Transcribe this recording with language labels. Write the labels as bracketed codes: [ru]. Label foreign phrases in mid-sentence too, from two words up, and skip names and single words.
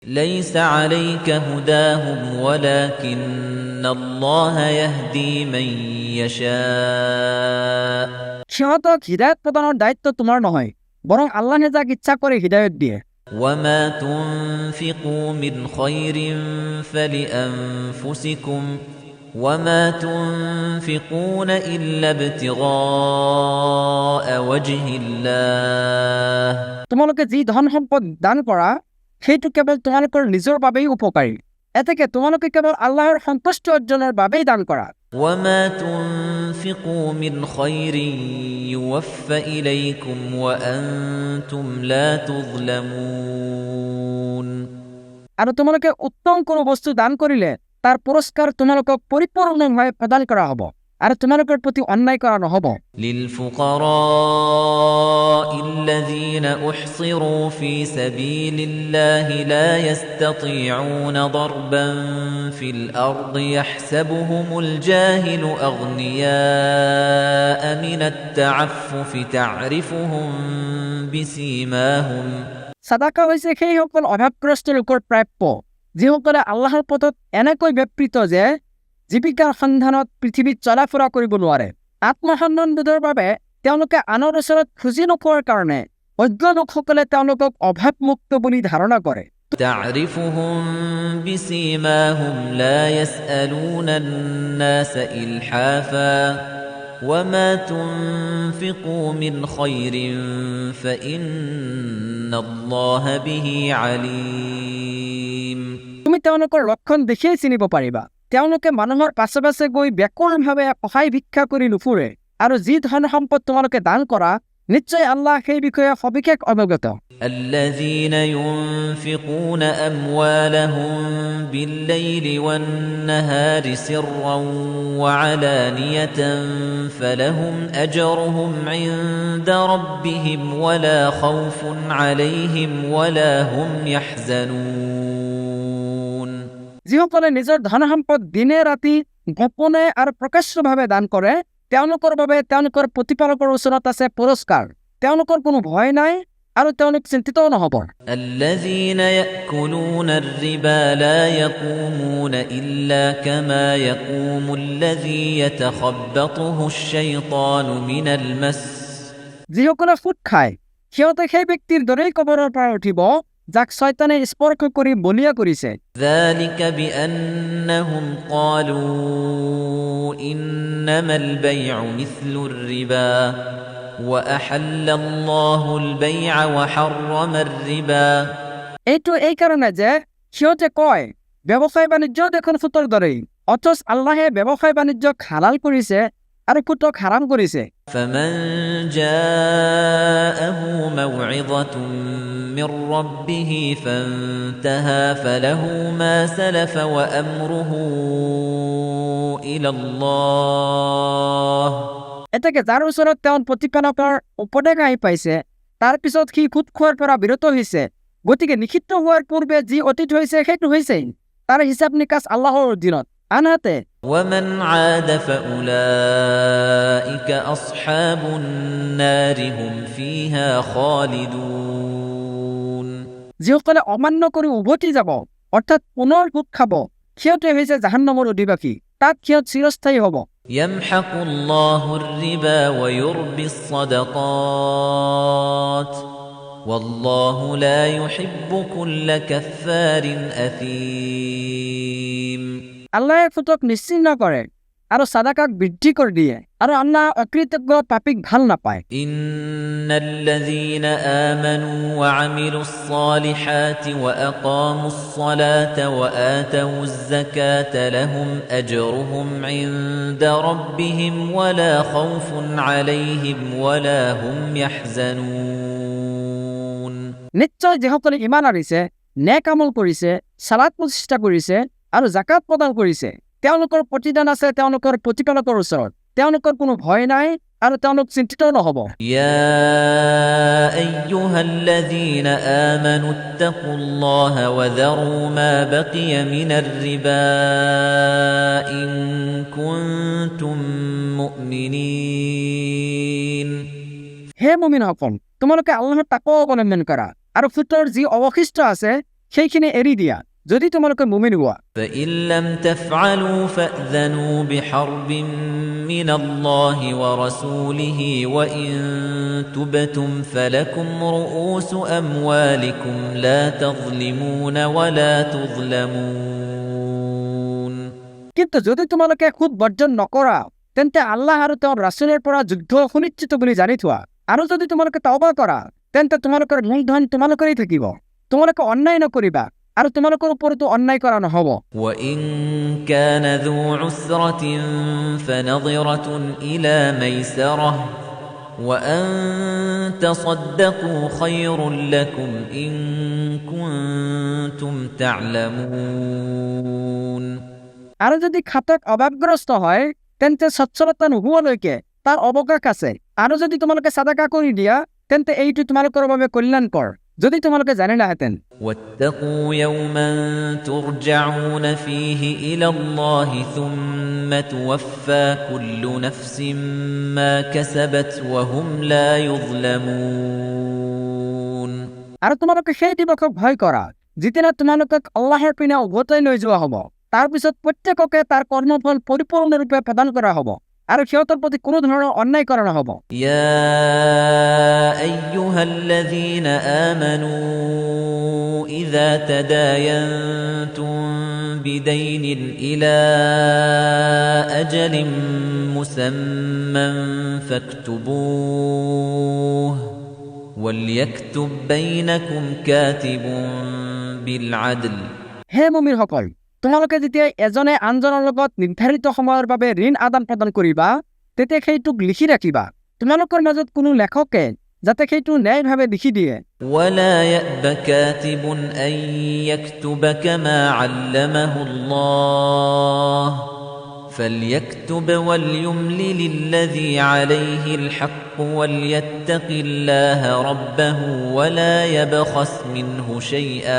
[ar] ليس عليك هداهم ولكن الله يهدي من يشاء [as] সিহঁতক হিদায়াত প্ৰদানৰ দায়িত্ব তোমাৰ নহয়, বৰং আল্লাহে যাক ইচ্ছা কৰে হিদায়াত দিয়ে। [ar] وما تنفقوا من خير فلأنفسكم وما تنفقون إلا ابتغاء وجه الله [as] তোমালোকে যি ধন সম্পদ দান কৰা সেইটো কেৱল তোমালোকৰ নিজৰ বাবেই উপকাৰী, এতেকে তোমালোকে কেৱল আল্লাহৰ সন্তুষ্টি অৰ্জনৰ বাবেই দান কৰা। [ar] وما تنفقوا من خير يوفى إليكم وأنتم لا تظلمون [as] আৰু তোমালোকে উত্তম কোনো বস্তু দান কৰিলে তাৰ পুৰস্কাৰ তোমালোকক পৰিপূৰ্ণভাৱে প্ৰদান কৰা হ'ব আৰু তোমালোকৰ প্ৰতি অন্যায় কৰা নহ'ব। [ar] للفقراء الذين أحصروا في سبيل الله لا يستطيعون ضربا في الأرض يحسبهم الجاهل أغنياء من التعفف تعرفهم بسيماهم [as] সাদাকা হৈছে সেই সকল অভাৱগ্ৰস্ত লোকৰ প্ৰাপ্য যিসকলে আল্লাহৰ পথত এনেকৈ ব্যাপৃত যে জীৱিকাৰ সন্ধানত পৃথিৱীত চলাফুৰা কৰিব নোৱাৰে। আত্মসন্মানবোধৰ বাবে তেওঁলোকে আনৰ ওচৰত খুজি নোপোৱাৰ কাৰণে অজ্ঞ লোকসকলে তেওঁলোকক অভাৱমুক্ত বুলি ধাৰণা কৰে। [ar] تعرفهم بسيماهم لا يسألون الناس إلحافا وما تنفقوا من خير فإن الله به عليم [as] তুমি তেওঁলোকৰ লক্ষণ দেখিয়েই চিনিব পাৰিবা। তেওঁলোকে মানুহৰ পাছে পাছে গৈ ব্যাকুলভাৱে সহায় ভিক্ষা কৰি নুফুৰে আৰু যি ধন সম্পদ তোমালোকে দান কৰা নিশ্চয় আল্লাহ সেই বিষয়ে সবিশেষ অৱগত। [ar] الذين ينفقون أموالهم بالليل والنهار سرا وعلانية فلهم أجرهم عند ربهم ولا خوف عليهم ولا هم يحزنون [as] যিসকলে নিজৰ ধন সম্পদ দিনে ৰাতি গোপনে আৰু প্ৰকাশ্যভাৱে দান কৰে তেওঁলোকৰ বাবে তেওঁলোকৰ প্ৰতিপালকৰ ওচৰত আছে পুৰস্কাৰ, তেওঁলোকৰ কোনো ভয় নাই আৰু তেওঁলোক চিন্তিতও নহব। [ar] الذين يأكلون الربا لا يقومون إلا كما يقوم الذي يتخبطه الشيطان من المس [as] যিসকলে সুদ খায় সিহঁতে সেই ব্যক্তিৰ দৰেই কবৰৰ পৰা উঠিব যাক শয়তানে স্পৰ্শ কৰি বলিয়া কৰিছে। [ar] ذلك بأنهم قالوا إنما البيع مثل الربا وأحل الله البيع وحرم الربا [as] এইটো এই কাৰণে যে সিহঁতে কয় ব্যৱসায় বাণিজ্য দেখোন সুতৰ দৰেই, অথচ আল্লাহে ব্যৱসায় বাণিজ্যক হালাল কৰিছে আৰু সুতক হাৰাম কৰিছে। [ar] فمن جاءه موعظة من ربه فانتهى فله ما سلف وأمره إلى الله [as] এতেকে যাৰ ওচৰত তেওঁৰ প্ৰতিপালকৰ উপদেশ আহি পাইছে তাৰ পিছত সি সুদ খোৱাৰ পৰা বিৰত হৈছে, গতিকে নিষিদ্ধ হোৱাৰ পূৰ্বে যি অতীত হৈছে সেইটো হৈছেই, তাৰ হিচাপ নিকাচ আল্লাহৰ অধীনত। আনহাতে [ar] ومن عاد فأولئك أصحاب النار هم فيها خالدون [as] যিসকলে অমান্য কৰি উভতি যাব অৰ্থাৎ পুনৰ সুদ খাব সিহঁতে হৈছে জাহান্নামৰ অধিবাসী, তাত সিহঁত চিৰস্থায়ী হ'ব। [ar] يمحق الله الربا ويربي الصدقات والله لا يحب كل كفار أثيم [as] আল্লাহে সুতক নিশ্চিহ্ন কৰে আৰু সাদাকাক বৃদ্ধি কৰি দিয়ে আৰু আল্লাহ অকৃতজ্ঞ পাপীক ভাল নাপায়। [ar] إن الذين آمنوا وعملوا الصالحات وأقاموا الصلاة وآتوا الزكاة لهم أجرهم عند ربهم ولا خوف عليهم ولا هم يحزنون [as] নিশ্চয় যিসকলে ইমান আনিছে, নেক আমল কৰিছে, সালাত প্ৰতিষ্ঠা কৰিছে আৰু জাকাত প্ৰদান কৰিছে তেওঁলোকৰ প্ৰতিদান আছে তেওঁলোকৰ প্ৰতিপালকৰ ওচৰত, তেওঁলোকৰ কোনো ভয় নাই আৰু তেওঁলোক চিন্তিত নহব। [ar] يا أيها الذين آمنوا اتقوا الله وذروا ما بقي من الربا إن كنتم مؤمنين [as] হে মুমিনসকল, তোমালোকে আল্লাহৰ তাকৱা অৱলম্বন কৰা আৰু সুতৰ যি অৱশিষ্ট আছে সেইখিনি এৰি দিয়া যদি তোমালোকে মুমিন হোৱা [ar] فإن لم تفعلوا فأذنوا بحرب من الله ورسوله وإن تبتم فلكم رؤوس أموالكم لا تظلمون ولا تظلمون [as] কিন্তু যদি তোমালোকে খুদ বৰ্জন নকৰা তেন্তে আল্লাহ আৰু তেওঁৰ ৰাসূলৰ পৰা যুদ্ধ সুনিশ্চিত বুলি জানি থোৱা আৰু যদি তোমালোকে তওবা কৰা তেন্তে তোমালোকৰ মূলধন তোমালোকৰেই থাকিব তোমালোকে অন্যায় নকৰিবা আৰু তোমালোকৰ ওপৰতো অন্যায় কৰা নহব [ar] وإن كان ذو عسرة فنظرة إلى ميسرة وأن تصدقوا خير لكم إن كنتم تعلمون [as] আৰু যদি খাতক অভাৱগ্ৰস্ত হয় তেন্তে সচ্ছলতা নোহোৱালৈকে তাৰ অৱকাশ আছে আৰু যদি তোমালোকে সাদাকা কৰি দিয়া তেন্তে এইটো তোমালোকৰ বাবে কল্যাণকৰ যদি তোমালোকে জানিলাহেঁতেন [ar] واتقوا يوما ترجعون فيه إلى الله ثم توفى كل نفس ما كسبت وهم لا يظلمون [as] আৰু তোমালোকে সেই দিৱসক ভয় কৰা যিদিনা তোমালোকক আল্লাহৰ পিনে উভতাই লৈ যোৱা হ'ব তাৰ পিছত প্ৰত্যেককে তাৰ কৰ্মফল পৰিপূৰ্ণৰূপে প্ৰদান কৰা হ'ব আৰু সিহঁতৰ প্ৰতি কোনো ধৰণৰ অন্যায় কৰা নহ'ব [ar] يا أيها الذين آمنوا إذا تداينتم بدين إلى أجل مسمى فاكتبوه وليكتب بينكم كاتب بالعدل [as] হে মুমিনসকল তোমালোকে যেতিয়া এজনে আনজনৰ লগত নিৰ্ধাৰিত সময়ৰ বাবে ঋণ আদান প্ৰদান কৰিবা তেতিয়া সেইটোক লিখি ৰাখিবা তোমালোকৰ মাজত কোনো লেখকে যাতে সেইটো ন্যায়ভাৱে লিখি দিয়ে [ar] ولا يأب كاتب أن يكتب كما علمه الله فليكتب وليملل الذي عليه الحق وليتق الله ربه ولا يبخس منه شيئا